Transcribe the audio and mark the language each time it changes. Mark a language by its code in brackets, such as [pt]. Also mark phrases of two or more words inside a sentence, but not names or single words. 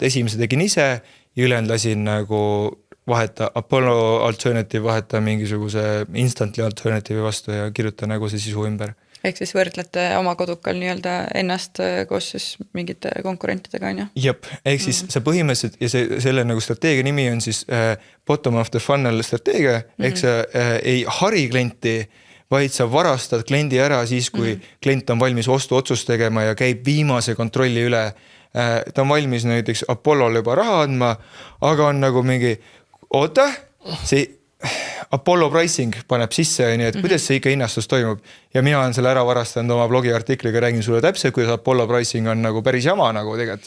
[et] Esimese tegin ise ja ülejäänud lasin nagu vaheta Apollo Alternative, vaheta mingisuguse instantly alternative'i vastu ja kirjuta nagu see sisu ümber. Ehk siis võrdlete oma kodukal nii-öelda ennast koos siis mingite konkurentidega, on ju? Jep, ehk siis see põhimõtteliselt ja selle nagu strateegia nimi on siis [en] bottom of the funnel [et] strateegia, ehk sa ei hari klienti, vaid sa varastad kliendi ära siis, kui klient on valmis ostuotsust tegema ja käib viimase kontrolli üle. Ta on valmis näiteks Apollole juba raha andma, aga on nagu mingi, oota, see Apollo pricing paneb sisse, et kuidas see ikka hinnastus toimub ja mina olen selle ära varastanud oma blogi artikliga, räägin sulle täpselt, kuidas Apollo pricing on nagu päris jama nagu tegelikult.